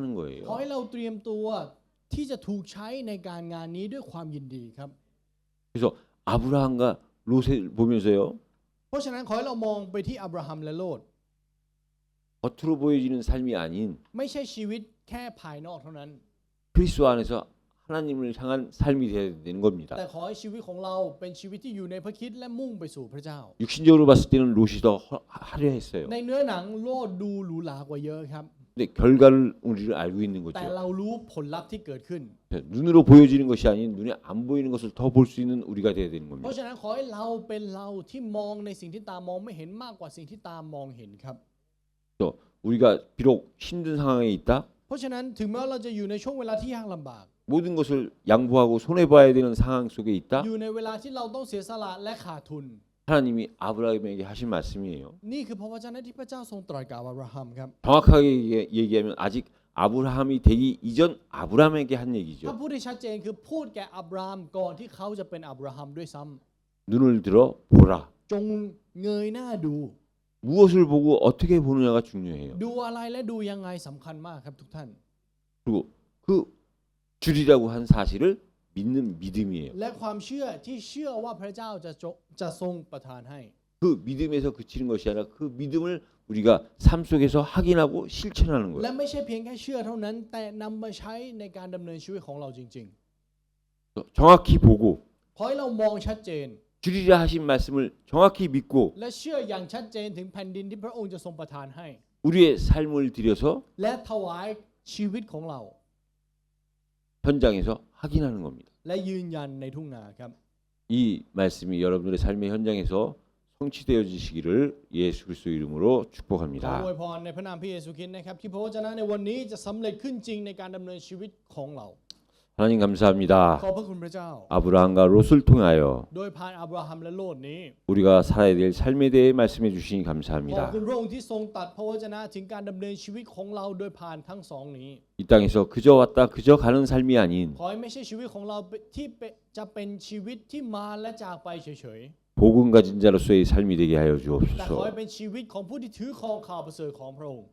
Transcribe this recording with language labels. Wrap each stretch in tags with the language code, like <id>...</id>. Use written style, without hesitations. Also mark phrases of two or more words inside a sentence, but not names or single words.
<th>ขอ</th> <ko>거예요.</ko> <th>ให้เราเตรียมตัวที่จะถูกใช้ในการงานนี้ด้วยความยินดีครับ</th> <ko>그래서 아브라함과 롯을 보면서요.</ko> <th>เพราะฉะนั้นขอให้เรามองไปที่อับราฮัมและโลด</th> <ko>겉으로 보여지는 삶이 아닌</ko> <th>ไม่ใช่ชีวิตแค่ภายนอกเท่านั้น</th> <ko>그리스도 안에서 하나님을 향한 삶이 되어야 되는 겁니다.</ko> <th>แต่ขอให้ชีวิตของเราเป็นชีวิตที่อยู่ในพระคริสต์และมุ่งไปสู่พระเจ้า</th> <ko>육신적으로 봤을 때는 롯이 더 화려했어요.</ko> <th>ในเนื้อหนังโลดดูหรูหรากว่าเยอะครับ</th> <ko>근데 결과를 우리를 알고 있는</ko> <th>แต่</th> <ko>거죠.</ko> <th>เรารู้ผลลัพธ์ที่เกิดขึ้น</th> <ko>눈으로 보여지는 것이 아닌 눈에 안 보이는 것을 더 볼 수 있는 우리가 되어야 되는</ko> <th>เพ</th> <ko>겁니다.</ko> <th>ราะฉะนั้นขอให้เราเป็นเราที่มองในสิ่งที่ตามองไม่เห็นมากกว่าสิ่งที่ตามองเห็นครับ</th> <ko>또 우리가 비록 힘든 상황에 있다.</ko> <th>เพราะฉะนั้นถึงแม้ว่าเราจะอยู่ในช่วงเวลาที่ยากลำบาก</th> <ko>모든 것을 양보하고 손해 봐야 되는 상황 속에 있다.</ko> <th>อยู่ในเวลาที่เราต้องเสียสละและขาดทุน</th> <ko>하나님이 아브라함에게 하신 말씀이에요.</ko> <th>นี่คือพระวจนะที่พระเจ้าทรงตรัสกับอับราฮัมครับ</th> <ko>정확하게 얘기하면 아직 아브라함이 되기 이전 아브라함에게 한</ko> <th>ถ้า</th> <ko>얘기죠.</ko> <th>พูดได้ชัดเจนคือพูดแก่อับรามก่อนที่เขาจะเป็นอับราฮัมด้วยซ้ำ</th> <ko>눈을 들어 보라.</ko> <th>จงเงยหน้าดู</th> <ko>무엇을 보고 어떻게 보느냐가 중요해요.</ko> <th>ดูอะไรและดูยังไงสำคัญมากครับทุกท่าน</th> <ko>그리고 그 줄이라고 한 사실을 믿는 믿음이에요.</ko> <th>และความเชื่อที่เชื่อว่าพระเจ้าจะทรงประทานให้</th> <ko>그 믿음에서 그치는 것이 아니라 그 믿음을 우리가 삶 속에서 확인하고 실천하는</ko> <th>และ</th> <ko>거예요.</ko> <th>ไม่ใช่เพียงแค่เชื่อเท่านั้น แต่นำมาใช้ในการดำเนินชีวิตของเราจริง</th> <ko>정확히 보고</ko> <th>ๆขอให้เรามองชัดเจน</th> <ko>줄이라 하신 말씀을 정확히 믿고</ko> <th>และเชื่ออย่างชัดเจนถึงแผ่นดินที่พระองค์จะทรงประทานให้</th> <ko>우리의 삶을 들여서</ko> <th>และถวายชีวิตของเรา</th> <ko>현장에서 확인하는 겁니다.</ko> <th>และยืนยันในทุ่งนาครับ</th> <ko>이 말씀이 여러분들의 삶의 현장에서 성취되어지시기를 예수 그리스도 이름으로</ko> <th>ขอ</th> <ko>축복합니다.</ko> <th>อวยพรในพระนามพระเยซูคริสต์นะครับที่พระวจนะในวันนี้จะสำเร็จขึ้นจริงในการดำเนินชีวิตของเรา</th> <ko>하나님</ko> <th>ข</th> <ko>감사합니다.</ko> <th>อบพระคุณพระเจ้า</th> <ko>아브라함과 롯을 통하여</ko> <th>โดยผ่านอับราฮัมและโลดนี้</th> <ko>우리가 살아야 될 삶에 대해 말씀해 주시니</ko> <th>ขอบ</th> <ko>감사합니다.</ko> <th>คุณพระองค์ที่ทรงตัดพระวจนะถึงการดำเนินชีวิตของเราโดยผ่านทั้งสองนี้</th> <ko>이 땅에서 그저 왔다 그저 가는 삶이 아닌</ko> <th>ขอให้ไม่ใช่ชีวิตของเราที่จะเป็นชีวิตที่มาและจากไปเฉย</th> <ko>복음 가진 자로서의 삶이 되게 하여</ko> <th>ๆ แต่ขอให้</th> <ko>주옵소서.</ko> <th>เป็นชีวิตของผู้ที่ถือครองข่าวประเสริฐของพระองค์</th>